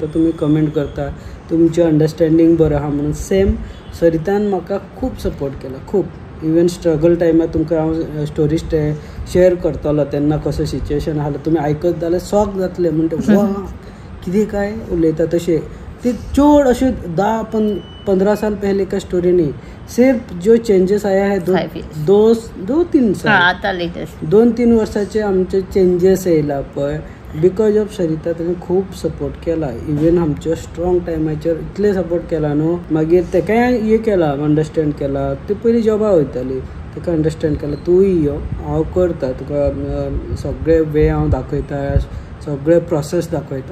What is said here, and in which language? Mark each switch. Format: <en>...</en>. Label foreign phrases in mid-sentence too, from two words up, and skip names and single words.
<kok>तुमी कमेंट करता तुमचें अंडरस्टँडींग बरें आसा म्हणून. सेम सरितान म्हाका खूब सपोर्ट केला. खूब इवन स्ट्रगल टायमार तुमकां हांव स्टोरी शेअर करतलो तेन्ना कसो सिच्युएशन आसलो तुमी आयकत जाल्यार शॉक जातले. म्हणटा वा कितें काय उलयता तशें. ते चड अशें</kok> <hi>10-15 साल पहले का स्टोरी नहीं. सिर्फ जो चेंजेस आया है 2-3 साल</hi> <kok>आता लेटेस्ट 2-3 वर्साचे आमचे चेंजेस येयला पळय.</kok> <en>because of</en> <kok>सरिता ताणें खूब सपोर्ट केला. इवन आमच्या स्ट्रॉंग टायमाचेर इतले सपोर्ट केला न्हू. मागीर तेकाय हे केला अंडरस्टँड केला. ती पयलीं जॉबाक वयताली ताका अंडरस्टँड केला तूंय यो हांव करता तुका सगळे वे हांव दाखयता सगळे प्रोसेस दाखयता.</kok>